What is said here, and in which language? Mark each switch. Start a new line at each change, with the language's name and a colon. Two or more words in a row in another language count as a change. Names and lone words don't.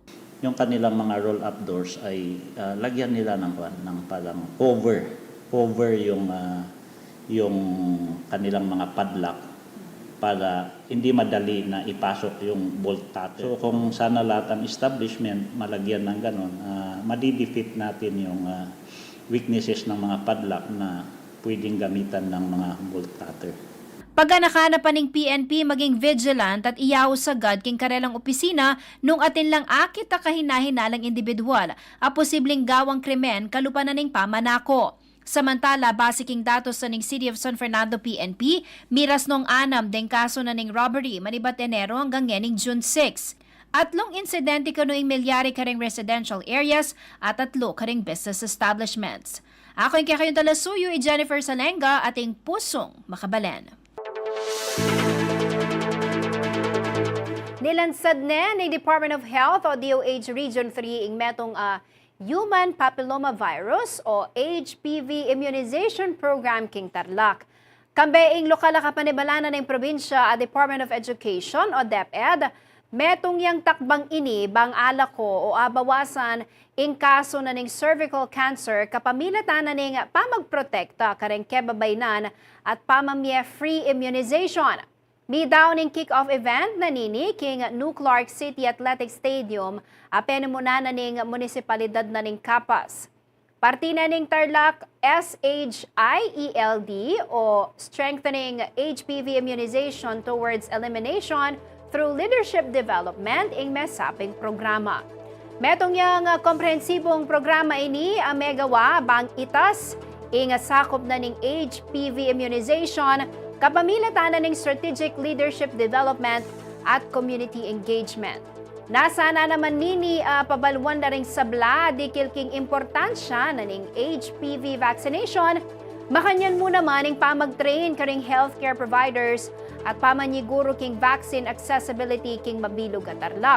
Filipino: Yung kanilang mga
English: roll-up doors
Filipino: ay lagyan nila ng parang cover yung kanilang mga padlock para hindi madali na ipasok yung
English: bolt cutter.
Filipino: So kung sana lahat ng establishment malagyan ng ganon, madidefeat natin yung weaknesses ng mga padlock na pwedeng gamitan ng mga
English: bolt cutter.
Pampanga: Pagka nakanapan ng PNP maging vigilant at iyaw sagad king karelang opisina nung atin lang akit a kahinahinalang individual a posibleng gawang krimen kalupanan ning pamanako. Samantala, base king datos sa ning City of San Fernando PNP, miras nung 6 deng kaso na ning robbery manibat Enero hanggang ning June 6. Atlong insidente kanuing milyari karing
English: residential areas
Pampanga: at 3 karing
English: business establishments.
Pampanga: Ako yung kayong talasuyo Jennifer Salenga ating pusong makabalen. Nilansad ni Department of Health o DOH Region 3 ing metong Human Papillomavirus o HPV Immunization Program king Tarlac. Kambeing lokal na kapanibalanan ng probinsya at Department of Education o DepEd, metong yang takbang ini bang alako o abawasan ing kaso na ning
English: cervical cancer
Pampanga: kapamilatan na ning pamagprotekta kareng kebabaynan at pamamye
English: free immunization.
Pampanga: May daw ning
English: kick-off event
Pampanga: na nini king New Clark City Athletic Stadium apen muna na ning munisipalidad na ning Capas. Parti na ning Tarlac SHIELD o Strengthening HPV Immunization Towards Elimination through Leadership Development ing mesaping programa. Metong yang komprehensibong programa ini ang megawa bang itas ing sakop na ning
English: HPV immunization
Pampanga: kapamilatan na ning
English: strategic leadership development
Pampanga: at
English: community engagement.
Pampanga: Nasa na naman nini pabalwan na ring sabla dikil king importansya na ning
English: HPV vaccination,
Pampanga: makanyan mo naman ing pamag-train karing
English: healthcare providers
Pampanga: at pamanyiguro king
English: vaccine accessibility
Pampanga: king mabilog at Tarlac.